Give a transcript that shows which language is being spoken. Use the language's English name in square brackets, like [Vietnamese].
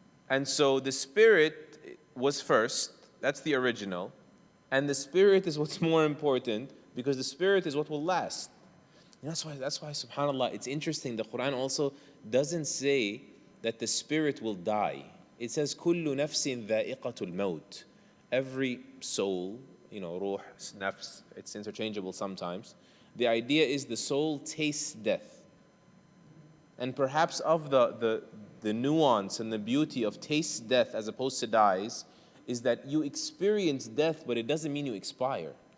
[English] And so the spirit was first, that's the original, and the spirit is what's more important, because the spirit is what will last. And that's why, subhanAllah, it's interesting, the Quran also doesn't say that the spirit will die. It says, [Arabic] كُلُّ نَفْسٍ ذَائِقَةُ الْمَوْتِ. [English] Every soul, you know, ruh, nafs, it's interchangeable sometimes. The idea is the soul tastes death. And perhaps of the nuance and the beauty of tastes death as opposed to dies is that you experience death, but it doesn't mean you expire.